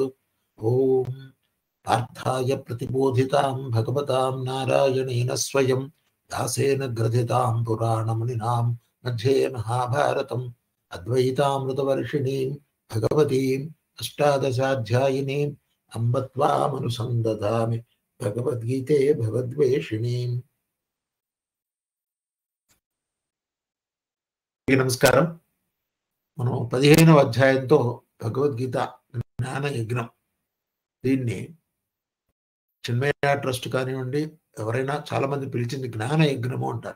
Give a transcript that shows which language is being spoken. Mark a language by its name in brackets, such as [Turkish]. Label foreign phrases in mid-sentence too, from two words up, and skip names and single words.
[Sanskrit] ॐ पार्थाय प्रतिबोधितां भगवतां नारायणेन स्वयं दासेन ग्रथितां पुराणमुनिनां मध्ये महाभारतम् अद्वैतामृतवर्षिणीं भगवतीम् अष्टादशाध्यायिनीम् अम्ब त्वामनुसन्दधामि भगवद्गीते भगवद्वेषिणीम्। [Telugu] నమస్కారం. మనం 15వ అధ్యాయంతో భగవద్గీత జ్ఞాన యజ్ఞం, దీన్ని చిన్మయ ట్రస్ట్ కానివ్వండి, ఎవరైనా చాలా మంది పిలిచింది జ్ఞాన యజ్ఞము అంటారు.